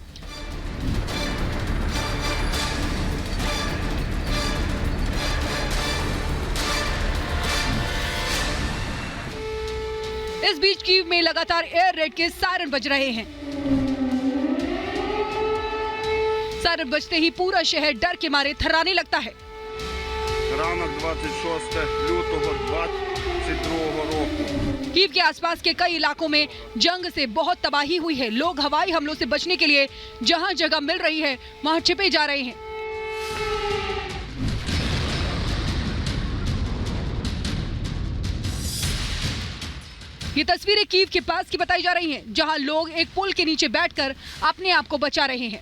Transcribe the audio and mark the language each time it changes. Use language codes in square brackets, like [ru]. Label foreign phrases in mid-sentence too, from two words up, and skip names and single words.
[hi] इस बीच कीव में लगातार [en] air raid [hi] के सायरन बज रहे हैं। सायरन बजते ही पूरा शहर डर के मारे थर्राने लगता है। [uk] Ранок 26 лютого 22 року. [hi] कीव के आसपास के कई इलाकों में जंग से बहुत तबाही हुई है। लोग हवाई हमलों से बचने के लिए जहां जगह मिल रही है वहां छिपे जा रहे हैं। ये तस्वीरें कीव के पास की बताई जा रही हैं, जहां लोग एक पुल के नीचे बैठकर अपने आप को बचा रहे हैं।